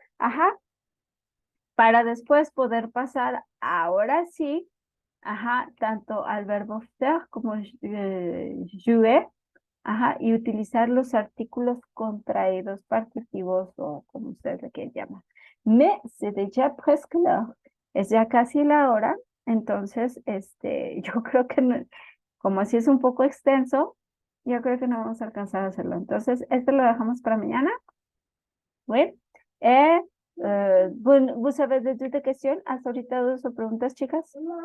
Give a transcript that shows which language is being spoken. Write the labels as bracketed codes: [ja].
[es] Ajá, para después poder pasar ahora sí, ajá, tanto al verbo faire como jouer. Ajá, y utilizar los artículos contraídos, participios o como ustedes le quieran llamar. [fr] Mais c'est déjà presque l'heure. [es] Es ya casi la hora. Entonces, yo creo que como así es un poco extenso, yo creo que no vamos a alcanzar a hacerlo. Entonces, esto lo dejamos para mañana. [fr] Oui. Et, vous avez des questions? [es] ¿Hasta ahorita dudas o preguntas, chicas?